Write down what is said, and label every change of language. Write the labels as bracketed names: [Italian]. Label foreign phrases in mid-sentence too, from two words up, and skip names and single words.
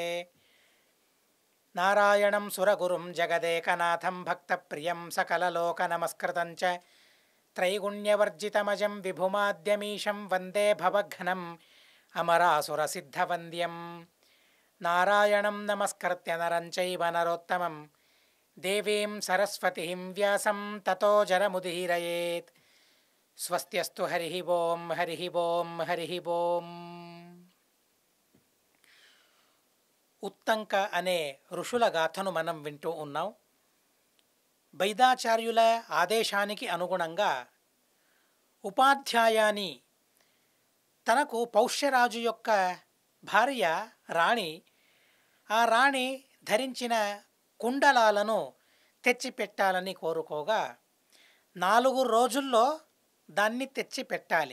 [Sanskrit] नारायणं सुरगुरुं जगदेकनाथं भक्तप्रियं सकललोकनमस्कृतं च त्रैगुण्यवर्जितमजं विभुमाद्यमीशं वन्दे भवघ्नम् अमरासुरसिद्धवन्द्यं। नारायणं नमस्कृत्य नरं चैव नरोत्तमं देवीं सरस्वतीं व्यासं ततो जरमुदीरयेत्। स्वस्त्यस्तु हरिः ओं हरिः ओं हरिः ओं। [Telugu] ఉత్తంక అనే ఋషుల గాథను మనం వింటూ ఉన్నాం. వైదాచార్యుల ఆదేశానికి అనుగుణంగా ఉపాధ్యాయాని తనకు పౌష్యరాజు యొక్క భార్య రాణి, ఆ రాణి ధరించిన కుండలాలను తెచ్చిపెట్టాలని కోరుకోగా 4 రోజుల్లో దాన్ని తెచ్చిపెట్టాలి.